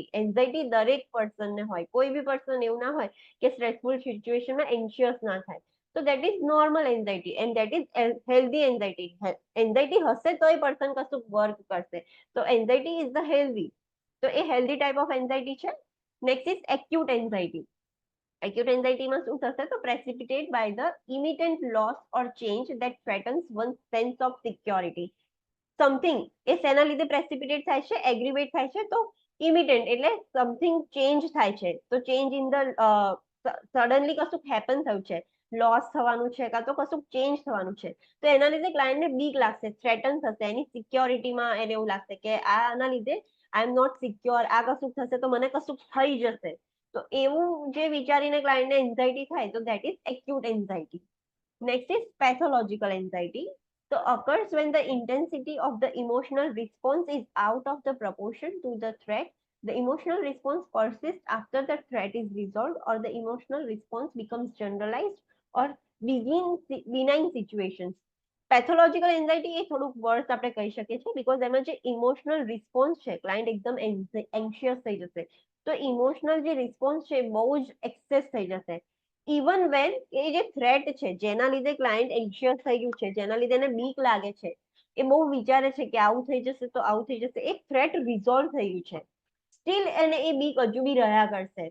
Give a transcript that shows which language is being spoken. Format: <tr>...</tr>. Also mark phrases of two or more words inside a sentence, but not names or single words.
<gu>એન્ઝાઇટી દરેક પર્સનને હોય, કોઈ બી પર્સન એવું ના હોય કે</gu> <en>stressful situationમાં</en> <gu>એન્શિયસ ના થાય.</gu> <en>તો that is normal anxiety and that is healthy anxiety.</en> <gu>એન્ઝાઇટી હશે તો એ પર્સન કશું વર્ક કરશે.</gu> <en>તો anxiety is the healthy. તો એ healthy type of anxiety છે. next is acute anxiety. Acute anxiety</en> <gu>માં શું થશે?</gu> <en>તો precipitate by the imminent loss or change that threatens one's sense of security.</en> <gu>સમથિંગ એ શેના લીધે પ્રેસિપિટેટ થાય છે? એગ્રીવેટ થાય છે. તો ઇમિટેન્ટ એટલે</gu> <en>something change</en> <gu>થાય છે. તો</gu> <en>change in the suddenly</en> <gu>કશું હેપન થયું છે, લોસ થવાનું છે કાં તો કશું ચેન્જ થવાનું છે, તો એના લીધે ક્લાયન્ટને બીક લાગશે, થ્રેટન થશે. એની સિક્યોરિટીમાં એને એવું લાગશે કે આના લીધે</gu> <en>I am not secure,</en> <gu>આ કશું થશે તો મને કશું થઈ જશે. તો એવું જે વિચારીને ક્લાયન્ટને એન્ઝાઇટી થાય તો</gu> <en>that is acute anxiety. next is pathological anxiety. So occurs when the intensity of the emotional response is out of the proportion to the threat. The emotional response persists after the threat is resolved or the emotional response becomes generalized or benign situations. pathological anxiety</en> <gu>એ થોડુંક વર્સ આપણે કહી શકીએ છીએ બીકોઝ એમાં જે</gu> <en>emotional response</en> <gu>છે, ક્લાયન્ટ એકદમ એન્શિયસ થઈ જશે. તો ઇમોશનલ જે રિસ્પોન્સ છે બહુ જ એક્સેસ થઈ જશે.</gu> <en>even when</en> <gu>એ જે થ્રેટ છે જેના લીધે</gu> <en>client anxious</en> <gu>થઈ ગયું છે, જેના લીધે એને બીક લાગે છે, એ બહુ વિચારે છે કે આવું થઈ જશે તો આવું થઈ જશે, એ</gu> <en>threat resolve</en> <gu>થઈ ગયું છે, સ્ટીલ એને એ બીક હજુ બી રહ્યા કરશે.</gu>